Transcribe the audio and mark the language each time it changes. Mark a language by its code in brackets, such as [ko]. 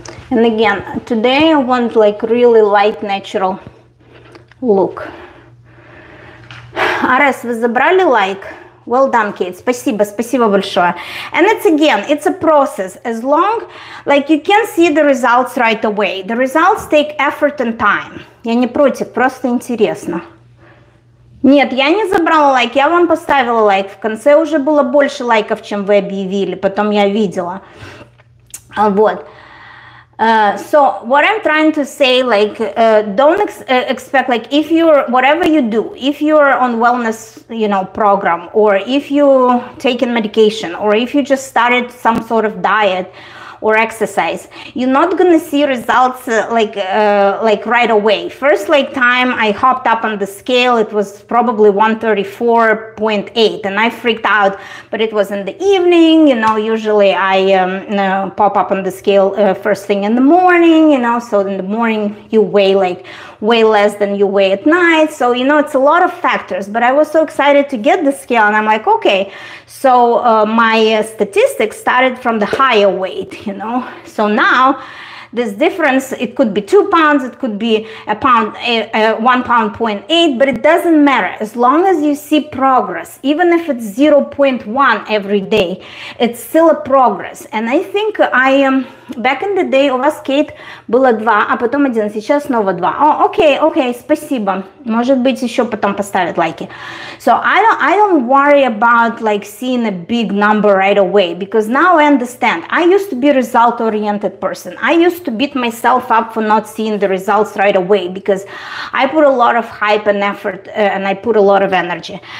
[en] And again, today I want like really light, natural look. [ru] Арес, вы забрали лайк? [en] Well done, [ru] Kate. Спасибо большое. [en] And it's a process. As long, like, you can see the results right away. The results take effort and time. [ru] Я не против, просто интересно. Нет, я не забрала лайк, я вам поставила лайк. В конце уже было больше лайков, чем вы объявили, потом я видела. Вот. [en] So what I'm trying to say, like, don't expect, like, if you're, whatever you do, if you're on wellness, program, or if you taking medication, or if you just started some sort of diet or exercise, you're not gonna see results like right away. First, like, time I hopped up on the scale, it was probably 134.8, and I freaked out, but it was in the evening. Usually I pop up on the scale first thing in the morning, so in the morning you weigh like way less than you weigh at night. So it's a lot of factors, but I was so excited to get the scale, and I'm like, okay, so my statistics started from the higher weight. So now this difference, it could be 2 pounds, it could be a pound, 1 pound 0.8, but it doesn't matter. As long as you see progress, even if it's 0.1 every day, it's still a progress. And I think back in the day [ru] у вас, Кейт, было 2, а потом 1, сейчас снова 2. Окей, спасибо. Может быть, еще потом поставят лайки. [en] So I don't worry about like seeing a big number right away, because now I understand. I used to be a result-oriented person. I used to beat myself up for not seeing the results right away, because I put a lot of hype and effort and I put a lot of energy.